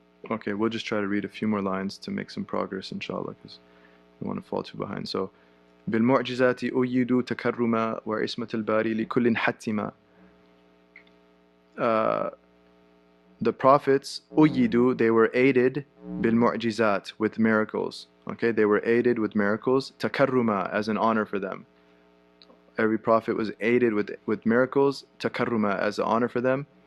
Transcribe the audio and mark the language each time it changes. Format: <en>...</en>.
<en>Okay, we'll just try to read a few more lines to make some progress, inshallah, because don't want to fall too behind.</en> <ar>So بالمعجزات أيدوا تكرما وعصمة الباري لكل حتما.</ar> <en>The prophets أيدوا, they were aided بالمعجزات, with miracles. Okay, they were aided with miracles, takarruma, as an honor for them. Every prophet was aided with miracles, takarruma, as an honor for them.</en>